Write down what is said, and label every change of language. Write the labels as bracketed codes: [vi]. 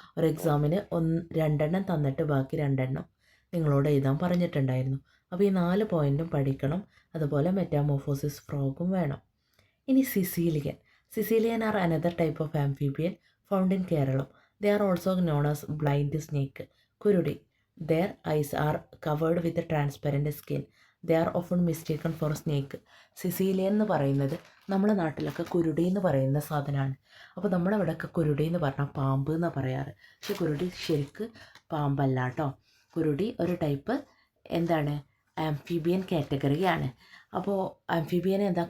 [ml] ഒരു എക്സാമിന് 2 തന്നിട്ട് ബാക്കി 2 നിങ്ങളോട് എഴുതാൻ പറഞ്ഞിട്ടുണ്ടായിരുന്നു. അപ്പോൾ ഈ 4 പോയിൻറ്റും പഠിക്കണം. അതുപോലെ മെറ്റാമോർഫോസിസ് ഫ്രോഗും വേണം. ഇനി സിസീലിയൻ. [en] Caecilian are another type of amphibian found in Keralam. They are also known as blind snake. കുരുടി. Their eyes are covered with a transparent skin. They are often mistaken for snake. [ml] സിസീലിയൻ എന്ന് പറയുന്നത് നമ്മുടെ നാട്ടിലൊക്കെ കുരുടി എന്ന് പറയുന്ന സാധനമാണ്. അപ്പോൾ നമ്മുടെ ഇവിടെയൊക്കെ കുരുടി എന്ന് പറഞ്ഞാൽ പാമ്പ് എന്നാണ് പറയാറ്. പക്ഷെ കുരുടി ശരിക്ക് പാമ്പല്ല കേട്ടോ. കുരുടി ഒരു ടൈപ്പ് എന്താണ്? ആംഫീബിയൻ കാറ്റഗറിയാണ്. അപ്പോൾ ആംഫീബിയൻ എന്താ?